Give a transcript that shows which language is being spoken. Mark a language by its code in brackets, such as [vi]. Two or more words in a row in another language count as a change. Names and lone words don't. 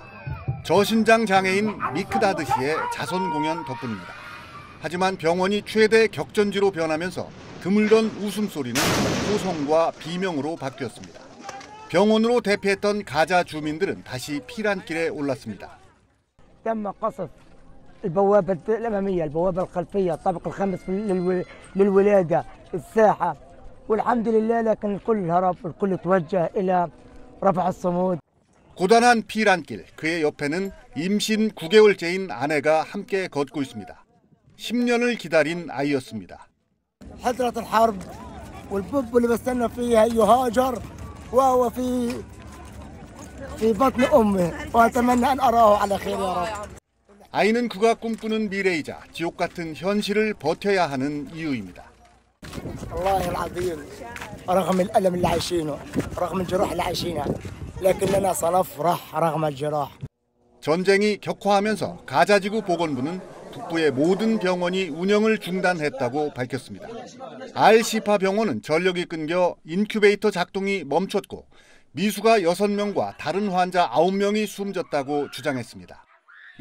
[ko] 저신장 장애인 미크다드 씨의 자선 공연 덕분입니다. 하지만 병원이 최대 격전지로 변하면서 드물던 웃음소리는 호성과 비명으로 바뀌었습니다. 병원으로 대피했던 가자 주민들은 다시 피난길에 올랐습니다. [ar] البوابة الأمامية، البوابة الخلفية، الطابق الخامس للولادة، الساحة، والحمد لله لكن الكل هرب والكل توجه إلى رفح الصمود. [ko] 고단한 피난길, 그의 옆에는 임신 9개월째인 아내가 함께 걷고 있습니다. 10년을 기다린 아이였습니다. [ar] حضرة الحرب والبب اللي بستنى فيها يهاجر وهو في بطن أمه وأتمنى أن أراه على خير يا رب. [ko] 아이는 그가 꿈꾸는 미래이자 지옥 같은 현실을 버텨야 하는 이유입니다. [ar] والله العظيم رغم الألم اللي عايشينه رغم الجروح اللي عايشينها لكننا سنفرح رغم الجراح. [ko] 전쟁이 격화하면서 가자지구 보건부는 북부의 모든 병원이 운영을 중단했다고 밝혔습니다. 알시파 병원은 전력이 끊겨 인큐베이터 작동이 멈췄고 미수가 6명과 다른 환자 9명이 숨졌다고 주장했습니다.